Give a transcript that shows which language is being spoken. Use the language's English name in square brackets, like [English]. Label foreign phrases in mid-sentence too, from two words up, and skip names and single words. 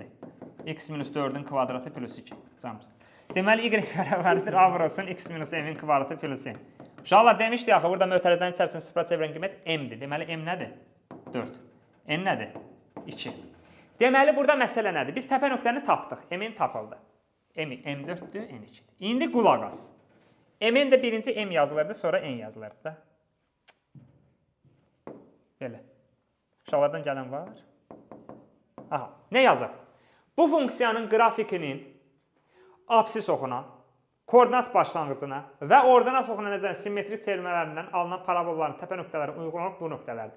[Azerbaijani] X minus 4-ün kvadratı plus 2. Deməli, Y bərabərdir A vurulsun X minus M-in kvadratı plus M. Uşaqlar demişdi axı, burada mötərizənin içərisində sıfıra çevirən qiymət M-dir. Deməli, M nədir? 4. N nədir? 2. Deməli, burada məsələ nədir? Biz təpə nöqtəni tapdıq. M-in tapıldı. M4-dür, N2-dir. İndi qulaq as. M-in də birinci M yazılırdı, sonra N yazılırdı da. Belə. Uşaqlardan gələn var. Aha, nə yazır? Bu funksiyanın qrafikinin absis oxuna, koordinat başlanğıcına və ordinat oxuna nəzərən simmetrik çevirmələrindən alınan parabolların təpə nöqtələri uyğun olaraq bu nöqtələrdir.